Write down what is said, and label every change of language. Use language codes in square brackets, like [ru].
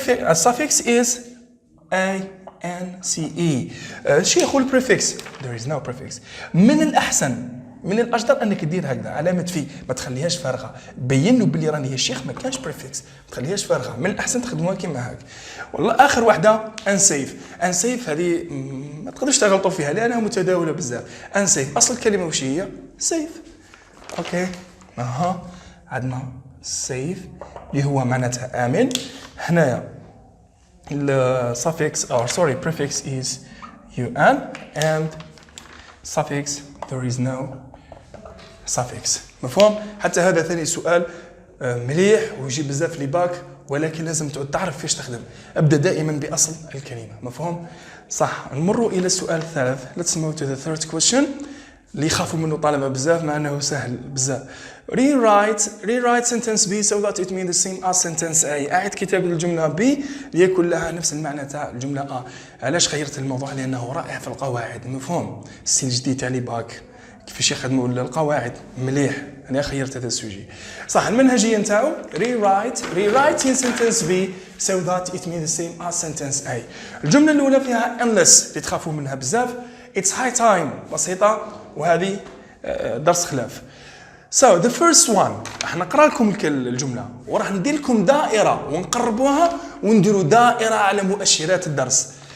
[ar] السافكس [en] is ance. [ar] شيخ البريفكس [en] there is no prefix. [ar] من الأحسن من الأجدر أنك دير هكذا علامة في، ما تخليهاش فارغة. بين له بلي راني الشيخ ما كانش بريفكس، ما تخليهاش فارغة. من الأحسن تخدموها كيما هاك. والله آخر واحدة unsafe. هذه ما تقدرش تغلطوا فيها لأنها متداولة بزاف. unsafe أصل الكلمة وش هي؟ safe. أوكي عندنا safe اللي هو معناتها آمن. هنايا [en] الsuffix or sorry prefix is un and suffix there is no suffix. [ar] مفهوم؟ حتى هذا ثاني سؤال مليح ويجي بزاف لي باك، ولكن لازم تعود تعرف فيش تخدم. ابدا دائما باصل الكلمه. مفهوم؟ صح. نمروا الى السؤال الثالث. [en] let's move to the third question [ar] اللي يخافوا منه طلبه بزاف مع انه سهل بزاف. [en] rewrite sentence B so that it means the same as sentence A. [ar] أعد كتابة الجملة B ليكون لها نفس المعنى تاع الجملة A. علاش خيرت الموضوع؟ لأنه رائع في القواعد. مفهوم؟ ستيل جديد تاع لي باك كيفاش يخدموا القواعد مليح. أنا خيرت هذا السوجي. صح. المنهجية نتاعو [en] rewrite in sentence B so that it means the same as sentence A. [ar] الجملة الأولى فيها unless اللي تخافوا منها بزاف. [en] it's high time [ar] بسيطة، وهذه درس خلاف. [en] So the first one [ar] راح نقرأ لكم الجملة وراح ندير لكم دائرة ونقربوها ونديروا دائرة على مؤشرات الدرس.